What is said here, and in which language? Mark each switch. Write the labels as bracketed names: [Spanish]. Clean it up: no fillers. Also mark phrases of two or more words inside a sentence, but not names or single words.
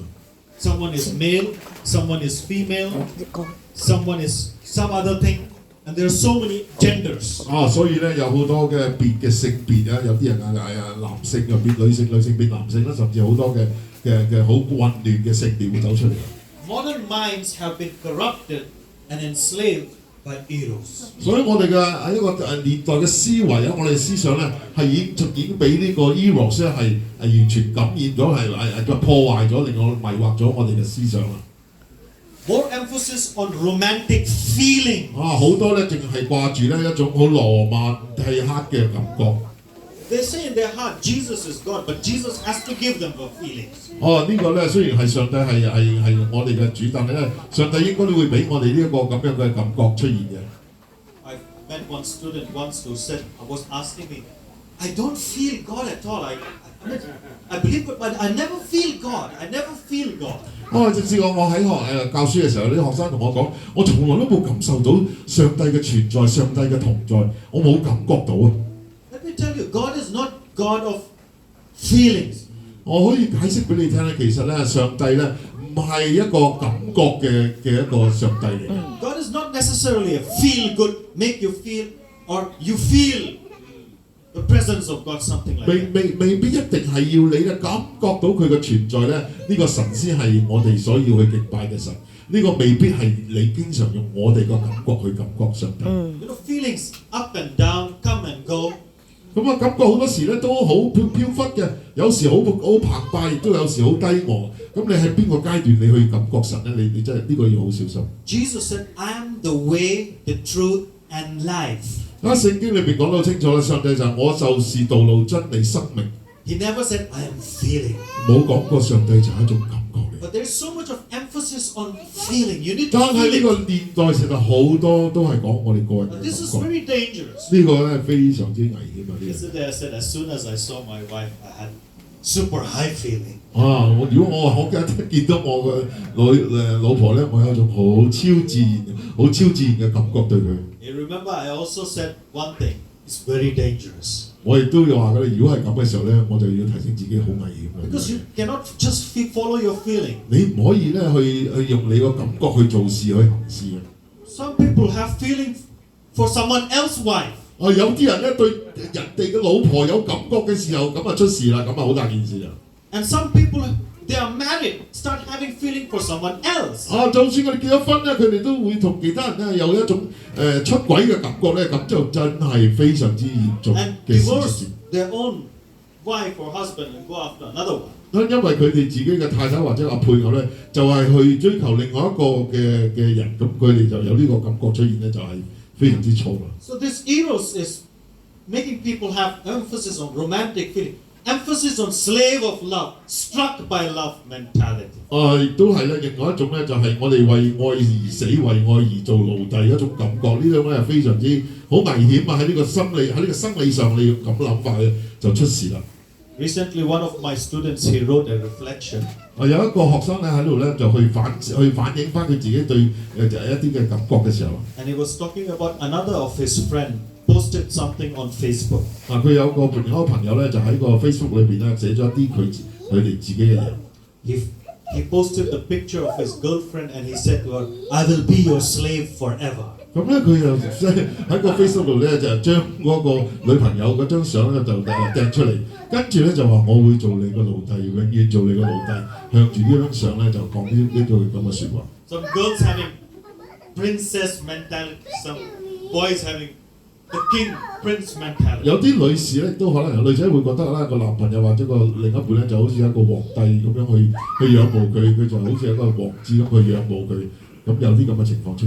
[English] Someone is male, someone is female, someone is some other thing, and there are so many genders. [Cantonese] 所以咧有好多嘅別嘅性別啊，有啲人男性又變女性，女性變男性啦，甚至好多嘅好混亂嘅性別會走出嚟。 [English] Modern minds have been corrupted and enslaved by eros. [Cantonese] 所以我哋嘅一個年代嘅思維啊，我哋思想咧係已經俾呢個 eros 咧係完全感染咗，係破壞咗，令我迷惑咗我哋嘅思想啦。 [English] More emphasis on romantic feeling. [Cantonese] 好多咧淨係掛住咧一種好羅曼蒂克嘅感覺。 [English] They say in their heart, Jesus is God, but Jesus has to give them the feelings. [Cantonese] 呢個咧雖然係上帝係我哋嘅主，但係咧上帝應該都會俾我哋呢一個咁樣嘅感覺出現嘅。 [English] I met one student once who said, was asking me, I don't feel God at all. I believe God, but I never feel God. I never feel God. [Cantonese] 直至我喺教書嘅時候，啲學生同我講，我從來都冇感受到上帝嘅存在，上帝嘅同在，我冇感覺到啊。 [English] Let me tell you, God is not God of feelings. [Cantonese] 我可以解釋俾你聽咧，其實咧上帝咧唔係一個感覺嘅一個上帝嚟。 [English] God is not necessarily a feel good, make you feel, or you feel the presence of God, something like that. [Cantonese] 未必一定係要你咧感覺到佢嘅存在咧，呢個神先係我哋所要去敬拜嘅神。呢個未必係你經常用我哋個感覺去感覺上帝。 [English] Feelings up and down, come and go. [Cantonese] 感覺好多時咧都好飄忽嘅，有時好澎湃，亦都有時好低昂。咁你喺邊個階段你去感覺神咧？你真係呢個要好小心。 [English] Jesus said, I am the way, the truth, and life. [Cantonese] 聖經裏邊講到清楚啦，上帝就係我就是道路、真理、生命。 [English] He never said, I am feeling. [Cantonese] 冇講過上帝就係一種感覺嚟。 [English] But there is so much of emphasis on feeling. You need to [Cantonese] 但係呢 [English] feel [Cantonese] 個 [English] it. [Cantonese] 年代其實好多都係講我哋個人嘅感 [English] This is [Cantonese] 覺。 [English] very dangerous. [Cantonese] 呢個咧非常之危險啊！呢 [English] Yesterday I said, as soon as I saw my wife, I had super high feeling. [Cantonese] 如果我見到我嘅老婆咧，我有一種好超自然嘅感覺對佢。 [English] You remember, I also said one thing. It's very dangerous. [Cantonese] 我亦都要話嘅，如果係咁嘅時候咧，我就要提醒自己好危險嘅。 [English] Because you cannot just follow your feeling. [Cantonese] 你唔可以咧去用你個感覺去做事去行事嘅。 [English] Some people have feeling for someone else's wife. [Cantonese] 有啲人咧對人哋嘅老婆有感覺嘅時候，咁啊出事啦，咁啊好大件事啊。 [English] And some people they are married, start having feeling for someone else. [Cantonese] 就算佢哋結咗婚咧，佢哋都會同其他人咧有一種出軌嘅感覺咧，咁就真係非常之嚴重 [English] And [Cantonese] 嘅事 [English] divorce [Cantonese] 情。 [English] their own wife or husband and go after another one. [Cantonese] 因為佢哋自己嘅太太或者配偶咧，就係去追求另外一個嘅人，咁佢哋就有呢個感覺出現咧，就係非常之錯啦。 [English] So this eros is making people have emphasis on romantic feeling, emphasis on slave of love, struck by love mentality. [Cantonese] 亦都係咧，另外一種咧就係我哋為愛而死，為愛而做奴隸一種感覺，呢種咧係非常之好危險啊！喺呢個心理喺呢個生理上，你咁諗法咧就出事啦。 [English] Recently, one of my students he wrote a reflection. [Cantonese] 有一個學生咧喺度咧就去反映翻佢自己對一啲嘅感覺嘅時候。 [English] And he was talking about another of his friend posted something on Facebook. [Cantonese] 佢有個另一個朋友咧就喺個 Facebook 裏邊咧寫咗一啲佢哋自己嘅嘢。 [English] He posted a picture of his girlfriend and he said to her, "I will be your slave forever." [Cantonese] 咁咧佢又即係喺個 Facebook 度咧就將嗰個女朋友嗰張相咧就掟出嚟，跟住咧就話我會做你個奴隸，永遠做你個奴隸，向住呢張相咧就講呢句咁嘅説話。 [English] Some girls having princess mentality, some boys having the king prince mentality. [Cantonese] 有啲女士咧都可能女仔會覺得咧個男朋友或者個另一半咧就好似一個皇帝咁樣去仰慕佢，佢就好似一個王子咁去仰慕佢，咁有啲咁嘅情況出現。